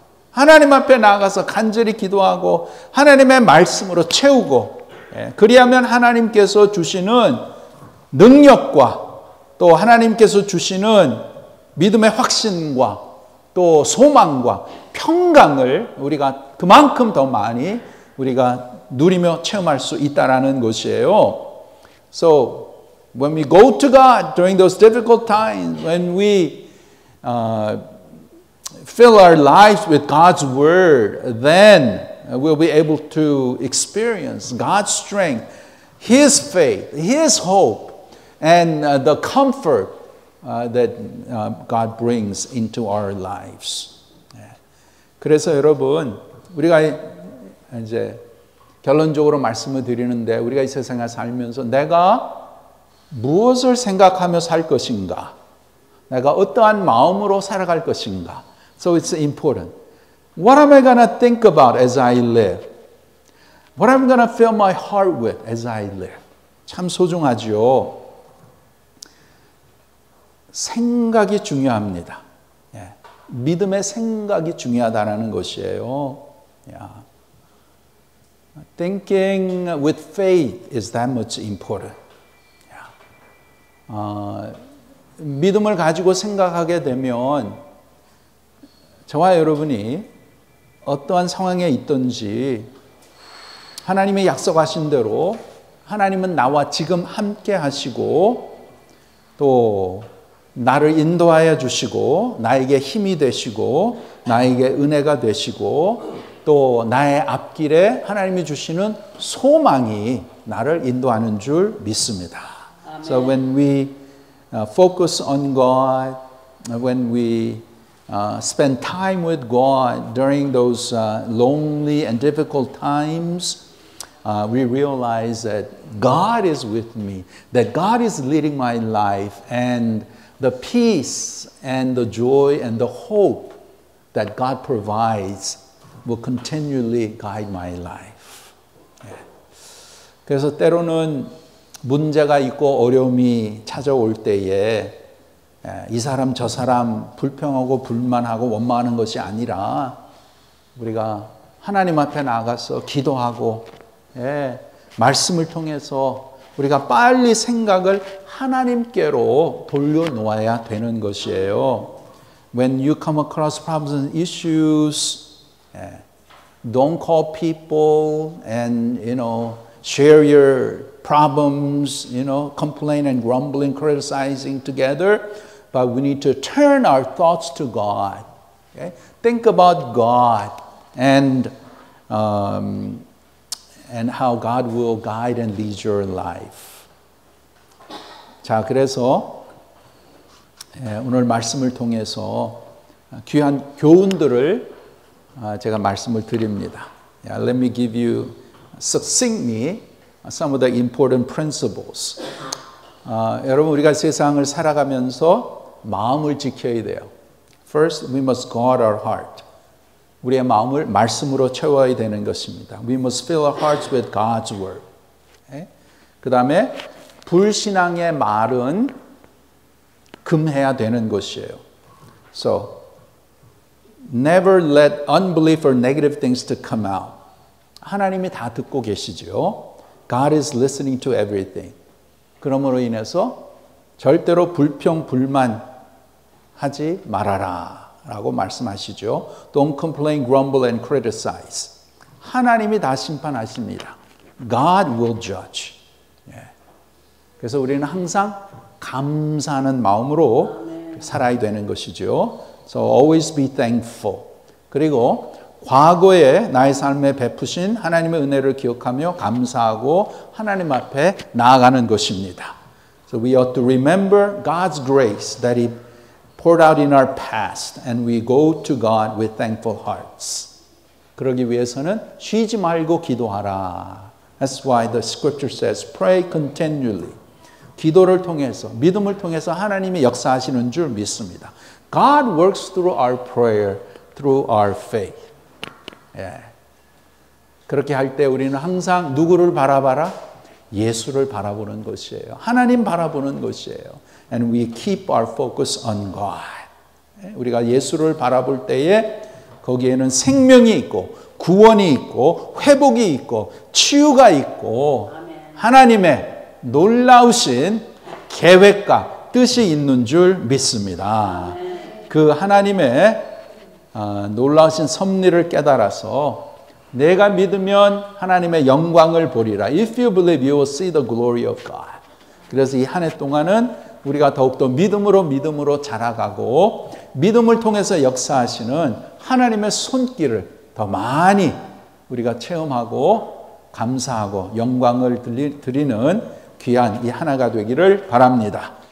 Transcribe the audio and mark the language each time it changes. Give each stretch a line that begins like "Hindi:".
Korean: 하나님 앞에 나가서 간절히 기도하고 하나님의 말씀으로 채우고 그리하면 하나님께서 주시는 능력과 또 하나님께서 주시는 믿음의 확신과 또 소망과 평강을 우리가 그만큼 더 많이 우리가 누리며 체험할 수 있다라는 것이에요.
English: So when we go to God during those difficult times, when we fill our lives with God's word, then we'll be able to experience God's strength, His faith, His hope, and the comfort that God brings into our lives.
Korean: 그래서 여러분, 우리가 이제 결론적으로 말씀을 드리는데 우리가 이 세상에 살면서 내가 무엇을 생각하며 살 것인가? 내가 어떠한 마음으로 살아갈 것인가?
English: So it's important. What am I going to think about as I live? What am I going to fill my heart with as I live?
Korean: 참 소중하죠. 생각이 중요합니다. 믿음의 생각이 중요하다는 것이에요.
English: Thinking with faith is that much important.
Korean: 믿음을 가지고 생각하게 되면 저와 여러분이 어떠한 상황에 있든지 하나님의 약속하신 대로 하나님은 나와 지금 함께 하시고 또 나를 인도하여 주시고 나에게 힘이 되시고 나에게 은혜가 되시고 또 나의 앞길에 하나님이 주시는 소망이 나를 인도하는 줄 믿습니다.
English: So when we focus on God, when we spend time with God during those lonely and difficult times, we realize that God is with me, that God is leading my life, and the peace and the joy and the hope that God provides will continually guide my life.
Korean: 그래서 때로는 문제가 있고 어려움이 찾아올 때에 이 사람 저 사람 불평하고 불만하고 원망하는 것이 아니라 우리가 하나님 앞에 나가서 기도하고 말씀을 통해서 우리가 빨리 생각을 하나님께로 돌려놓아야 되는 것이에요.
English: When you come across problems and issues, don't call people and share your problems, complain and grumbling, criticizing together, but we need to turn our thoughts to God. Okay? Think about God and how God will guide and lead your life.
Korean: 자, 그래서 오늘 말씀을 통해서 귀한 교훈들을 제가 말씀을 드립니다.
English: Let me give you succinctly some of the important principles.
Korean: 여러분 우리가 세상을 살아가면서 마음을 지켜야 돼요.
English: First, we must guard our heart.
Korean: 우리의 마음을 말씀으로 채워야 되는 것입니다.
English: We must fill our hearts with God's word.
Korean: 그 다음에 불신앙의 말은 금해야 되는 것이에요.
English: So, never let unbelief or negative things to come out.
Korean: 하나님이 다 듣고 계시죠.
English: God is listening to everything.
Korean: 그러므로 인해서 절대로 불평, 불만 하지 말아라 라고 말씀하시죠.
English: Don't complain, grumble, and criticize.
Korean: 하나님이 다 심판하십니다.
English: God will judge.
Korean: 그래서 우리는 항상 감사하는 마음으로 살아야 되는 것이죠.
English: So always be thankful.
Korean: 그리고 과거에 나의 삶에 베푸신 하나님의 은혜를 기억하며 감사하고 하나님 앞에 나아가는 것입니다.
English: So we ought to remember God's grace that He poured out in our past and we go to God with thankful hearts.
Korean: 그러기 위해서는 쉬지 말고 기도하라
English: That's why the scripture says, pray continually.
Korean: 기도를 통해서, 믿음을 통해서 하나님이 역사하시는 줄 믿습니다.
English: God works through our prayer, through our faith.
Korean: 예. 그렇게 할 때 우리는 항상 누구를 바라봐라? 예수를 바라보는 것이에요. 하나님 바라보는 것이에요.
English: And we keep our focus on God.
Korean: 우리가 예수를 바라볼 때에 거기에는 생명이 있고 구원이 있고 회복이 있고 치유가 있고 하나님의 놀라우신 계획과 뜻이 있는 줄 믿습니다. 그 하나님의 놀라우신 섭리를 깨달아서 내가 믿으면 하나님의 영광을 보리라.
English: If you believe, you will see the glory of God.
Korean: 그래서 이 한 해 동안은 우리가 더욱더 믿음으로 자라가고 믿음을 통해서 역사하시는 하나님의 손길을 더 많이 우리가 체험하고 감사하고 영광을 드리는 귀한 이 하나가 되기를 바랍니다.